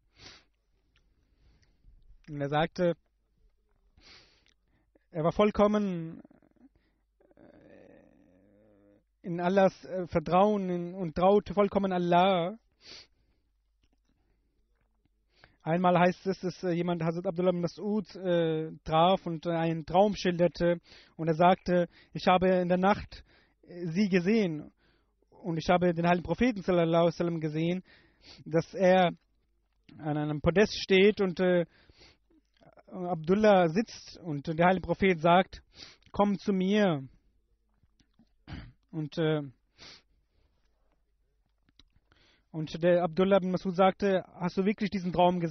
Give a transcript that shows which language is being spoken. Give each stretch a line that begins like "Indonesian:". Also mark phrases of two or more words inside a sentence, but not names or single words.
German: Und er sagte, er war vollkommen in Allahs Vertrauen und traute vollkommen Allah. Einmal heißt es, dass jemand Hazrat Abdullah bin Masud traf und einen Traum schilderte. Und er sagte, ich habe in der Nacht sie gesehen. Und ich habe den heiligen Propheten
Arabic: صلى الله عليه وسلم
German: gesehen, dass er an einem Podest steht und Abdullah sitzt und der heilige Prophet sagt, komm zu mir. Und der Abdullah bin Masud sagte, hast du wirklich diesen Traum gesehen?